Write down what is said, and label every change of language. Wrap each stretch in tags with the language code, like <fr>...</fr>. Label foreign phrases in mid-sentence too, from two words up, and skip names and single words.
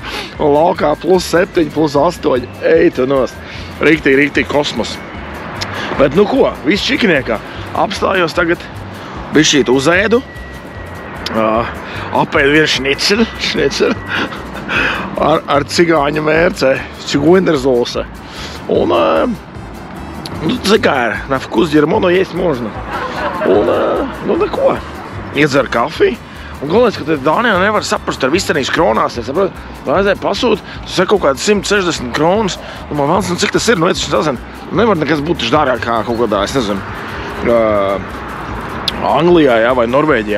<lv>Un laukā +7, +8. Ej tu nost. Rīktīgi kosmos. Bet nu ko, viss čikiniekā. Apstājos tagad, bišķīt uzēdu. Apēdu vienu šniceli. Ar cigāņu mērcē, цигундерзоуса.</lv> <ru>Он, ну, цыгар, на вкус дерьмо, но есть можно.</ru> <lv>Un, nu neko, iedzer kafiju. Un galvenais, ka te Dānijā nevar saprast ar vistenīs kronās. Es saprotu, vajadzēja pasūt, tas ir kaut kāds 160 kronas. Un man vēlas, cik tas ir, nu, es nezinu. Nevar nekas būt taču dārgāk kā kaut kādā, es nezinu, Anglijā, jā, vai Norvēģijā.</lv>